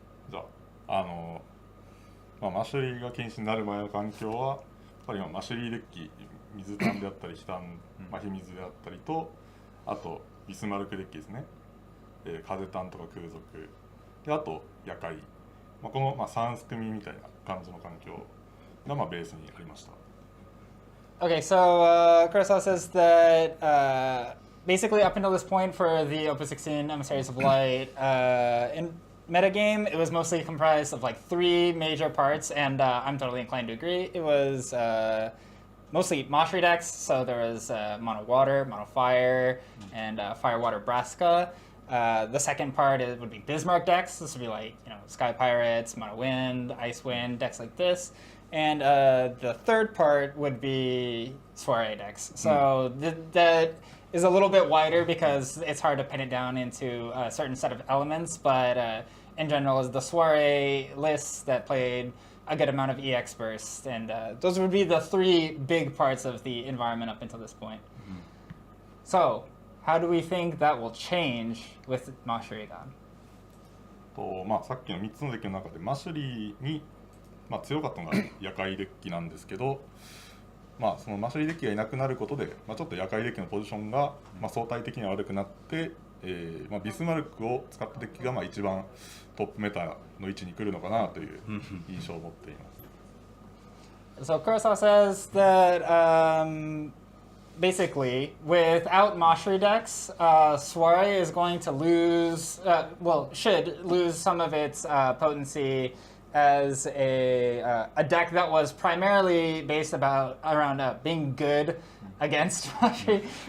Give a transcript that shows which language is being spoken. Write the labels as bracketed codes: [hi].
[ja] じゃあマシュリーが禁止になる前の環境はやっぱりマシュリーデッキ水炭であったり火炭、火水であったりと、あとビスマルクデッキですね、風炭とか空賊で、あと夜会、この3組みたいな感じの環境がベースにありました。 [en] Okay, so Kurosawa says that basically up until this point for the Opus 16 Emissaries of Light in metagame, it was mostly comprised of like 3 major parts, and I'm totally inclined to agree. It was mostly Moshiri decks, so there was Mono Water, Mono Fire, and Fire Water Braska. The second part would be Bismarck decks. This would be like, Sky Pirates, Mono Wind, Ice Wind, decks like this. And the third part would be Soiree decks. So that is a little bit wider because it's hard to pin it down into a certain set of elements, but in general, is the Soiree lists that played a good amount of EX burst, and those would be the 3 big parts of the environment up until this point. So, how do we think that will change with Moshiri gone? [ja] さっきの3つのデッキの中でマシュリーに、強かったのが夜会デッキなんですけど、そのマシュリーデッキがいなくなることで、ちょっと夜会デッキのポジションが、相対的には悪くなって、ビスマルクを使ったデッキが一番トップメタの位置に来るのかなという印象を持っています。 [en] So Kurosawa says that basically, without Moshiri decks, Soiree is going to lose, should lose some of its potency as a deck that was primarily based around being good against Moshiri.